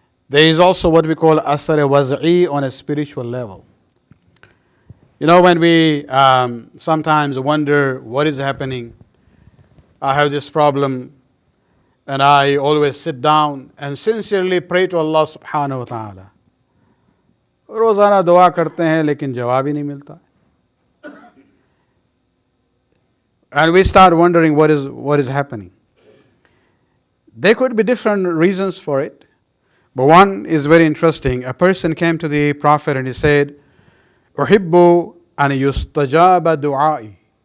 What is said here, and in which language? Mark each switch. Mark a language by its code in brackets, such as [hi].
[en] There is also what we call asar waz'i on a spiritual level. When we sometimes wonder what is happening, I have this problem, and I always sit down and sincerely pray to Allah subhanahu wa ta'ala. [hi] रोज़ाना दुआ करते हैं लेकिन जवाब ही नहीं मिलता. [en] And we start wondering what is happening. There could be different reasons for it. But one is very interesting. A person came to the Prophet and he said, [ar] أُحِبُّ أَنْ يُسْتَجَابَ دُعَائِي.